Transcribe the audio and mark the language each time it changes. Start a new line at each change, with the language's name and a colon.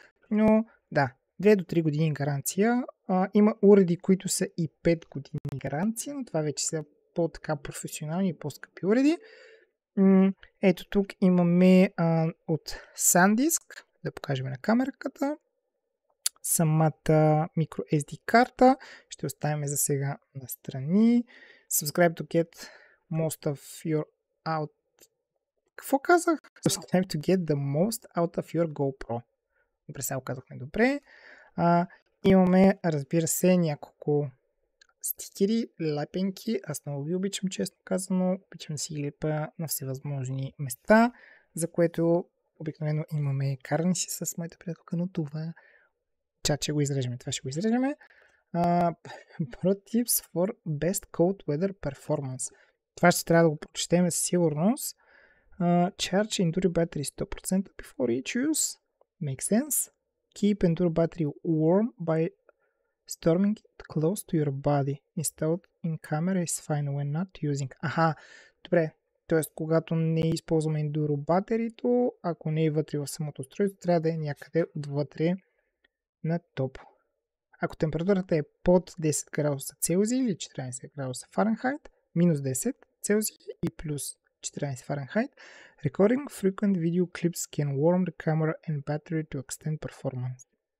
Bulgarian: Но да, 2 до 3 години гаранция. Има уреди, които са и 5 години гаранция, но това вече са по-така професионални и по-скъпи уреди. Ето тук имаме от SanDisk, да покажем на камерката, самата microSD карта. Ще оставим за сега настрани.
English: Subscribe to get most of your out...
Bulgarian: Какво казах?
English: Subscribe to get the most out of your GoPro.
Bulgarian: Добре, сега го казахме добре. Имаме, разбира се, няколко стикери, лепенки. Аз много ги обичам, честно казано. Обичам да си ги лепа на всевъзможни места, за което обикновено имаме карани си с моята приятелка, но това че го изрежеме. Това ще го изрежеме.
English: Pro tips for best cold weather performance.
Bulgarian: Това ще трябва да го прочетем със сигурност.
English: Charge Enduro battery 100% before each use. Makes sense. Keep Enduro battery warm by storming it close to your body. Installed in camera is fine when not using.
Bulgarian: Добре. Тоест, когато не използваме Enduro батерито, ако не е вътре в самото устройство, трябва да е някъде отвътре на топ. Ако температурата е под 10 градуса Целзий или 14 градуса Фаренхайт, минус 10 Целзий и плюс 14 Фаренхайт,
English: recording frequent video clips can warm the camera and battery to extend performance.